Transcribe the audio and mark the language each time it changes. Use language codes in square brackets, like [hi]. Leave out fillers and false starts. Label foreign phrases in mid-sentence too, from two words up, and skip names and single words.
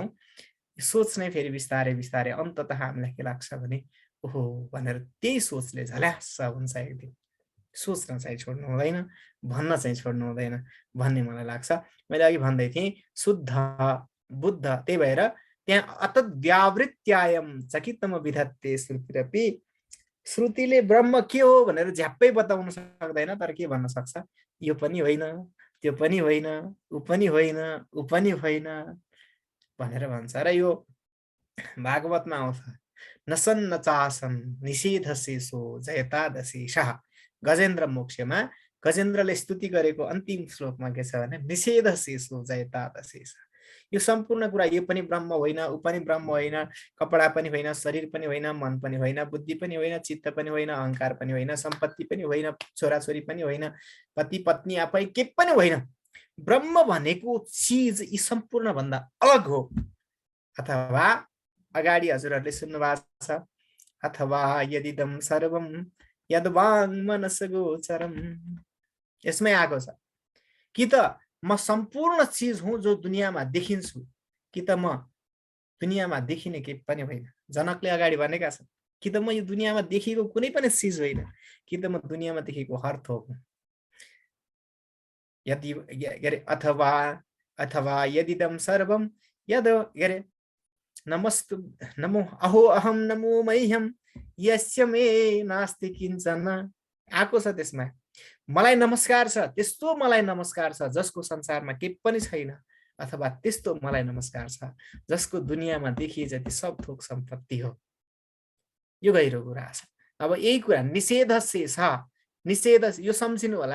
[ne] सोच नै फेरि बिस्तारै बिस्तारै अन्ततः हामीलाई के लाग्छ भने ओहो भनेर त्यही सोचले झल्यास हुन्छ एक दिन। सोच्न चाहिँ छोड्नु हुँदैन, भन्न चाहिँ छोड्नु हुँदैन भन्ने मलाई लाग्छ। मैले अघि भन्दै थिएँ शुद्ध बुद्ध, त्यही भएर त्यहाँ [sa] अतत् व्यावृत्यायम चकितम विधत्ते श्रुतिरपि, [ne] श्रुतिले ब्रह्म के हो भनेर झ्याप्पै बताउन सक्दैन, तर के भन्न सक्छ, यो पनि होइन, त्यो पनि होइन, ऊ पनि होइन, ऊ पनि होइन भनेर भन्छ। र यो भागवतमा आउँछ, [sa] नसन्न चासन निषेध शेषो जयतादशेषः। [ne] गजेन्द्र मोक्षमा गजेन्द्रले स्तुति गरेको अन्तिम श्लोकमा के छ भने [sa] निषेध शेषो जयतादशेष। [ne] यो सम्पूर्ण कुरा यो पनि ब्रह्म होइन, ऊ पनि ब्रह्म होइन, कपडा पनि होइन, शरीर पनि होइन, मन पनि होइन, बुद्धि पनि होइन, चित्त पनि होइन, अहंकार पनि होइन, सम्पत्ति पनि होइन, छोराछोरी पनि होइन, पति पत्नी आफै के पनि होइन। ब्रह्म भनेको चीज यी सम्पूर्ण भन्दा अलग हो। अथवा अगाडि हजुरहरूले सुन्नु भएको छ, [sa] अथवा यदिदम सर्वम यद्वाङ मनसगोचरम, [ne] यसमै आएको छ कि त म सम्पूर्ण चीज हुँ जो दुनियाँमा देखिन्छु, कि त म दुनियाँमा देखिने केही पनि होइन। जनकले अगाडि भनेका छन् कि त म यो दुनियाँमा देखिएको कुनै पनि चीज होइन, कि त म दुनियाँमा देखेको हर थोक हुँ। [sa] यदि अथवा अथवा यदिदम सर्वम यद नमस्तु नमो अहो अहम नमो मह्यम यस्य मे नास्ति किंचन। [ne] आएको छ त्यसमा मलाई नमस्कार छ, त्यस्तो मलाई नमस्कार छ जसको संसारमा केही पनि छैन, अथवा त्यस्तो मलाई नमस्कार छ जसको दुनियाँमा देखिए जति सब थोक सम्पत्ति हो। यो गहिरो कुरा छ। अब यही कुरा निषेध शेष, निषेध यो सम्झिनु होला।